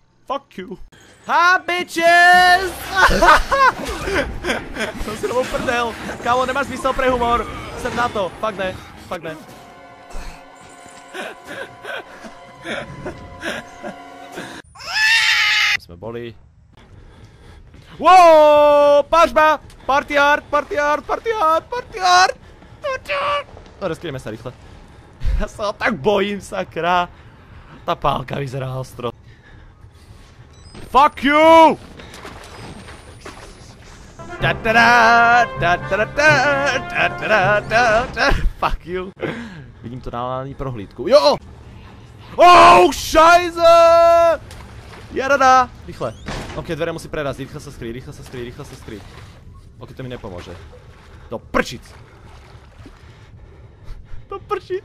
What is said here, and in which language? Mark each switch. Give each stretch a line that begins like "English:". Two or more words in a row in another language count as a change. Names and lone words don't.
English: Fuck you. Ha, bitches!
Slovak: Som si novou prdel. Kámo, nemáš zmysel pre humor. Sem na to. Fakt ne. Fakt ne. Sme boli. Wow, pažba!
English: Party hard, party hard, party hard, party hard!
Slovak: Dobre, skryjeme sa rýchle. Ja sa tak bojím, sakra. Tá pálka vyzerá ostro.
English: Fuck you! Fuck you.
Czech: Vidím to na prohlídku. Jo! Oh, šajze!
Slovak: Jarada! Rýchle. Ok, dvere musí preraziť. Rýchle sa skryj, rýchle sa skryj, rýchle sa skryj. Ok, to mi nepomôže. Do prčic! Do prčic!